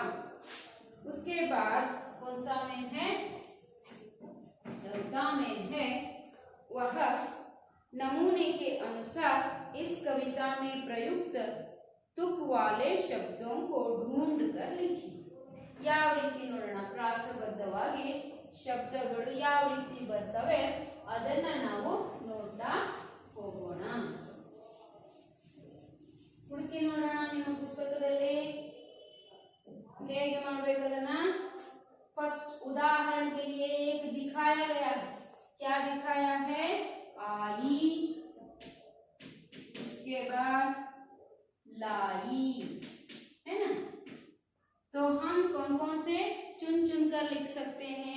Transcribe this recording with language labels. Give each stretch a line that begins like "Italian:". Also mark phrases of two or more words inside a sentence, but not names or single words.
Hindi: उसके बाद कौन सा मेन है? चौथा मेन है, वह नमूने के अनुसार इस कविता में प्रयुक्त तुक वाले शब्दों को ढूंढ कर लिखी।
Kannada: ಯಾವ ರೀತಿ ನೋಡೋಣ, ಪ್ರಾಸಬದ್ಧವಾಗಿ ಶಬ್ದಗಳು ಯಾವ ರೀತಿ ಬರ್ತವೆ ಅದನ್ನ ನಾವು ನೋಡ್ತಾ ಹೋಗೋಣ. ಹುಡುಕಿ ನೋಡೋಣ ನಿಮ್ಮ ಪುಸ್ತಕದಲ್ಲಿ ಹೇಗೆ ಮಾಡಬೇಕು ಅದನ್ನ.
Hindi: फर्स्ट उदाहरण के लिए एक दिखाया गया है. क्या दिखाया है? आई, उसके बाद लाई, है ना. तो हम कौन कौन से चुन चुन कर लिख सकते हैं.